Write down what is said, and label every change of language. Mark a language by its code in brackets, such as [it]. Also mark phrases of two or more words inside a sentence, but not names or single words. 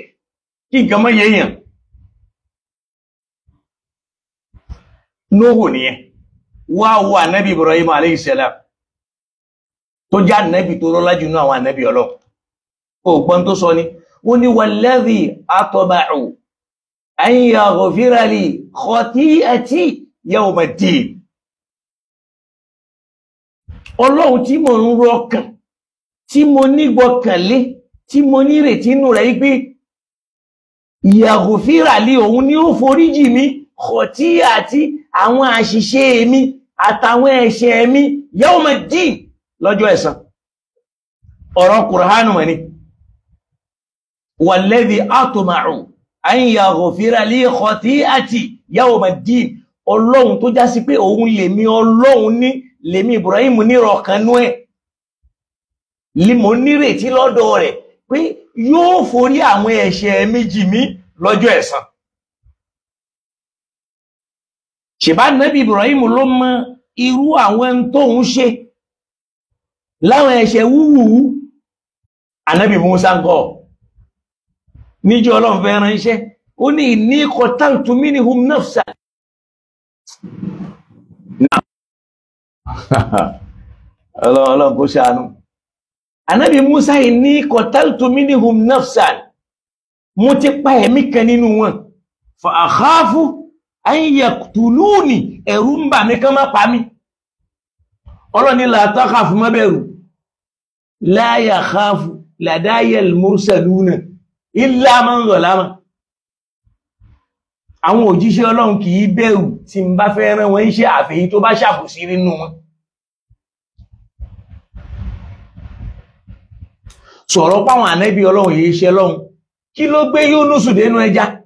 [yo] Kí nǹkan mọ́ yẹ̀yàn. Nóhù nìyẹn. Wá wo ànábì Ibrahim [ar] عليه السلام. [yo] Tó jẹ́ ànábì tó rọ́lá jù náà àwọn ànábì Ọlọ́run. Ó gbọ́n tó sọ ni. Ó ní [ar] والذي أطمع أن يغفر لي خطيئتي يوم الدين. [yo] Ọlọ́run tí mo ń rọkàn, tí mo nígbọkànlé, tí mo nírètí inú rẹ̀ wípé [ar] يغفر لي [yo] òun ni ó foríjì mi khati'ati àwọn àṣìṣe mi àtàwọn ẹ̀ṣẹ̀ mi [ar] يوم الدين [yo] lọ́jọ́ ẹ̀san. Ọ̀rọ̀ Kùránù mọ̀ ni. [ar] والذي أطمع أن يغفر لي خطيئتي يوم الدين. [yo] Ọlọ́run tó já sí pé òun lèmi Ọlọ́run ní lèmi Ibrahim nírọ̀kanú ẹ̀. Mo nírètí lọ́dọ̀ rẹ̀ pé yóò forí àwọn ẹ̀ṣẹ̀ mi jì mí lọ́jọ́ ẹ̀san. Ṣèbá Nábì Ibrahim ló mọ irú àwọn tó ń ṣe láwọn ẹ̀ṣẹ̀ wúwú. Ànábì Musa ń kọ́ níjọ́ Ọlọ́run fẹ́ ránṣẹ́ ó ní [ar] إني قتلت منهم نفسا. [yo] Ọlọ́run kó ṣàánú. [ar] Ànábì Musa إني قتلت منهم نفسا. [yo] Mo ti pa ẹ̀mí kan nínú wọn. [ar] فأخاف أن يقتلون. [yo] Ẹ̀rù ń bà mí kán má pa mí. Ọlọ́run ní [ar] لا تخف [yo] má bẹ̀rù. [ar] لا يخاف لدي المرسلون إلا من ظلم. [yo] Àwọn òjíṣẹ́ Ọlọ́run kì í bẹ̀rù tí ń bá fẹ́ rán wọn iṣẹ́ àfẹ́yí tó bá ṣàbòsí nínú wọn. Sọ̀rọ̀ páwọn ànábì Ọlọ́run yìí ṣe Ọlọ́run. Kí ló gbé Yúnúsù dénú ẹja?